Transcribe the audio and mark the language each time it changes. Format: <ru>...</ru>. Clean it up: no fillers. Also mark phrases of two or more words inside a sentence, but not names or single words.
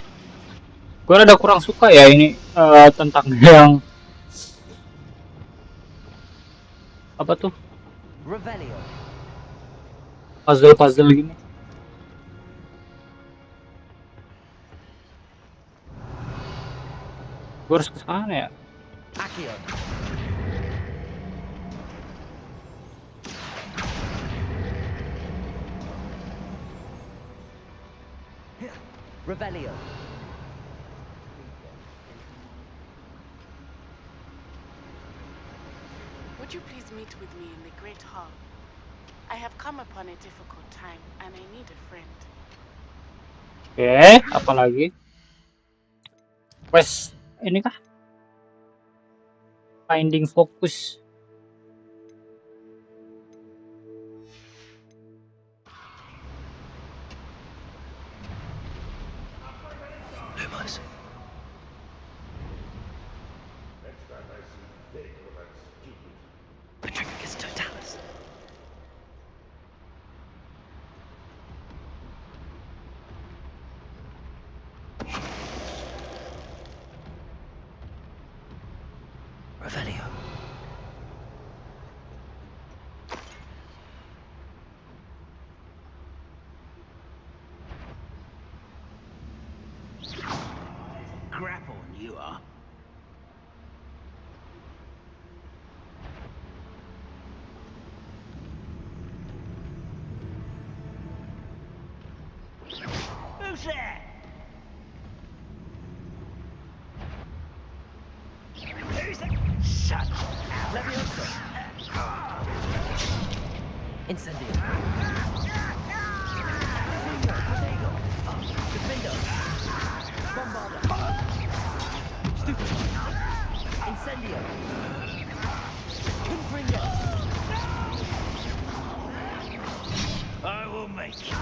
<id>Gue rada kurang suka ya ini tentang yang Apa tuh? Revelio. Puzzle-puzzle gini. Gue harus ke sana ya. Accio. Revelio.</id> <en>Would you please meet with me in the Great Hall? I have come upon a difficult time and I need a friend.</en> <id>Oke, apa lagi? Quest ini kah?</id> <en>Finding focus. Lumos. Petrificus totalis. Revelio. Crap on you are. Who's there? Who's there? Shut up. Leviosa. Incendio. Protego. Defendo. Bombarda. Stupid. Incendio. Confringo. I will make you.</en>